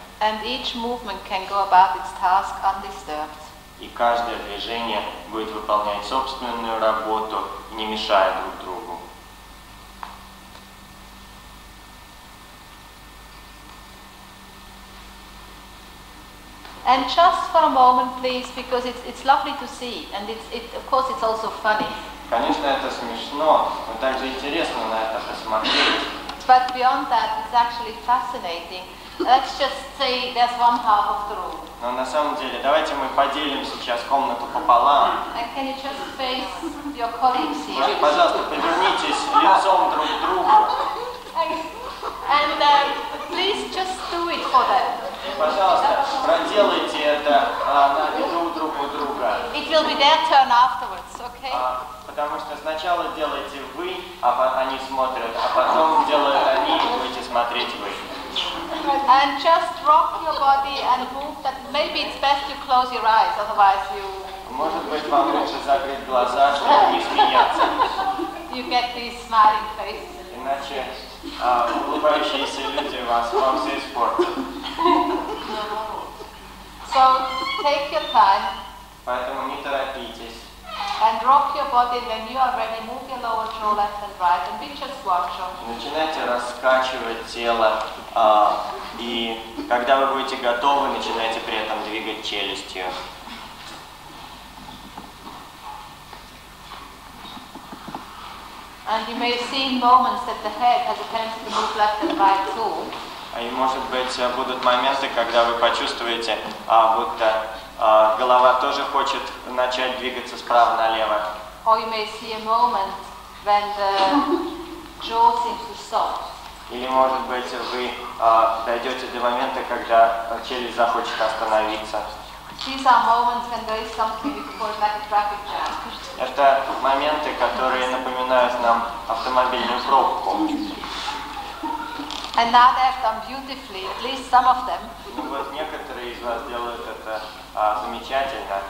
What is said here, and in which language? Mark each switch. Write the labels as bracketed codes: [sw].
[en] And each movement can go about its task undisturbed. [ru] И каждое движение будет выполнять собственную работу, не мешая друг другу. [en] And just for a moment, please, because it's lovely to see, and of course it's also funny. [ru] Конечно, это смешно, но также интересно на это посмотреть. [en] But beyond that, it's actually fascinating. Let's just say there's one half of the room. [ru] Но на самом деле, давайте мы поделим сейчас комнату пополам. [en] And can you just face your colleagues here? [ru] Может, пожалуйста, повернитесь лицом друг к другу. [en] And please just do it for them. [ru] Пожалуйста, проделайте это на виду друг у друга. [en] It will be their turn afterwards, okay? [ru] Потому что сначала делаете вы, они смотрят, а потом делают они, и будете смотреть вы. [en] And just rock your body and move that. Maybe it's best to close your eyes, otherwise [ru] Может быть, вам лучше закрыть глаза, чтобы не смеяться. [en] you get these smiling faces. [ru] Иначе улыбающиеся люди вам все испортят. [en] So take your time. [ru] Поэтому не торопитесь. [en] And rock your body, and when you are ready, move your lower jaw left and right, and we just watch them. [ru] Начинайте раскачивать тело, и когда вы будете готовы, начинайте при этом двигать челюстью. [en] And you may see in moments that the head has a tendency to move left and right too. [ru] И может быть будут моменты, когда вы почувствуете, будто голова тоже хочет начать двигаться справа налево. [en] Or you may see a moment when the jaw seems to stop. [ru] Или, может быть, вы дойдете до момента, когда челюсть захочет остановиться. [en] These are moments when there is something we call like a traffic jam. [ru] Это моменты, которые напоминают нам автомобильную пробку. [en] And now they have done beautifully, at least some of them. [ru] Ну вот некоторые из вас делают это замечательно.